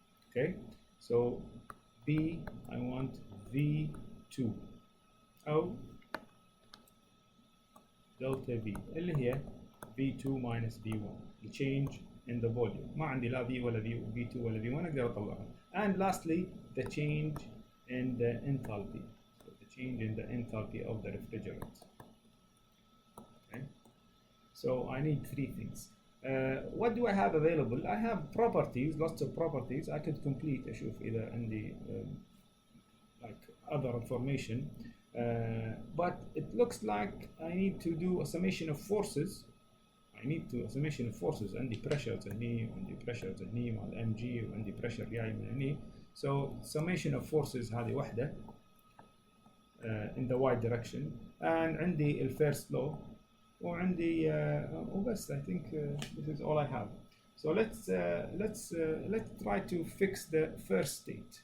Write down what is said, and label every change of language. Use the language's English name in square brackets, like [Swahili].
[English] Okay, so B, I want V2 أو delta V [Arabic] اللي هي [English] V2 minus V1, the change in the volume. [Arabic] ما عندي لا V ولا V2 ولا V1 أقدر أطلعها. [English] And lastly, the change in the enthalpy. So the change in the enthalpy of the refrigerant. Okay. So I need three things. What do I have available? I have properties, lots of properties. I could complete [Arabic] أشوف إذا عندي [English] like other information. But it looks like I need to do a summation of forces. I need to a summation of forces. [Arabic] عندي pressures هني وعندي pressures هني مع mg وعندي pressure جاي من هني. [English] So summation of forces [Arabic] هذه واحدة [English] in the y direction. [Arabic] And عندي first law وعندي وبس. [English] I think this is all I have. So let's try to fix the first state.